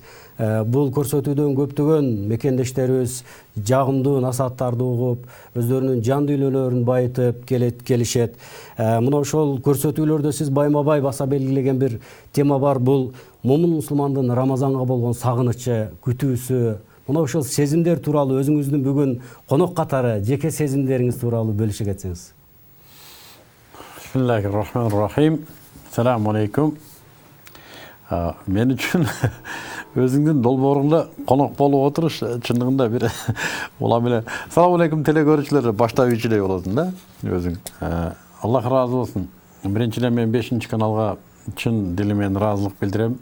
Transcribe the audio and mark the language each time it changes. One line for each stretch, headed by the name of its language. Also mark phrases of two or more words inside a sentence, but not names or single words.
Kyrgyz: Бул көрсөтүүдөн көптөгөн мекендештерибиз жагымдуу насааттарды угуп, өздөрүнүн жан дүйнөлөрүн байытып келишет. Мына ошол көрсөтүүлөрдө сиз байма-бай баса белгилеген бир тема бар. Бул момун мусулмандын Рамазанга болгон сагынычы, күтүүсү. Мына ошол сезимдер тууралуу өзүңүздүн бүгүн конок катары жеке сезимдериңиз тууралуу бөлүшө кетсеңиз.
Arabic: بسم الله الرحمن الرحيم. السلام عليكم.
Kyrgyz: Мен үчүн өзүңдүн долбооруңда конок болуп отуруш чындыгында бир улам эле
Arabic: السلام عليكم
Kyrgyz: телекөрүүчүлөр баштап үйчүдөй болосуң да өзүң. Аллах ыраазы болсун. Биринчиден мен 5-чи каналга чын дилимен ыраазылык билдирем.